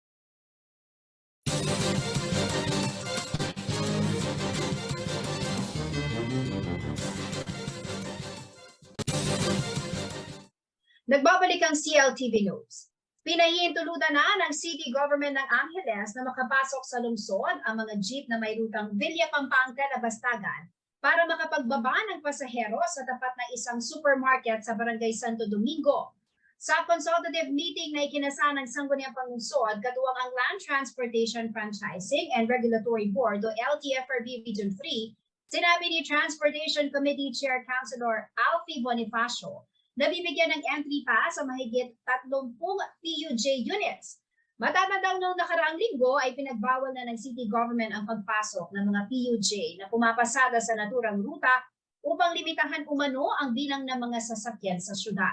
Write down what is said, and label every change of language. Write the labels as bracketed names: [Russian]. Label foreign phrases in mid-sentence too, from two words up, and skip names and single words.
[Filipino] Nagbabalik ang CLTV News. Pinahihintulutan na ng City Government ng Angeles na makapasok sa lungsod ang mga jeep na may rutang Villa Pampanga na Bastagan para makapagbaba ng pasahero sa tapat na isang supermarket sa Barangay Santo Domingo. Sa [English] consultative meeting [Filipino] na ikinasa ng Sangguniang Panlungsod, katuwang ang Land Transportation Franchising and Regulatory Board o LTFRB Region 3, sinabi ni Transportation Committee Chair Councilor Alfie Bonifacio na bibigyan ng [English] entry pass [Filipino] sa mahigit 30 PUJ units. Matatandang noong nakaraang linggo ay pinagbawal na ng [English] city government [Filipino] ang pagpasok ng mga PUJ na pumapasada sa naturang ruta upang limitahan umano ang bilang ng mga sasakyan sa syudad.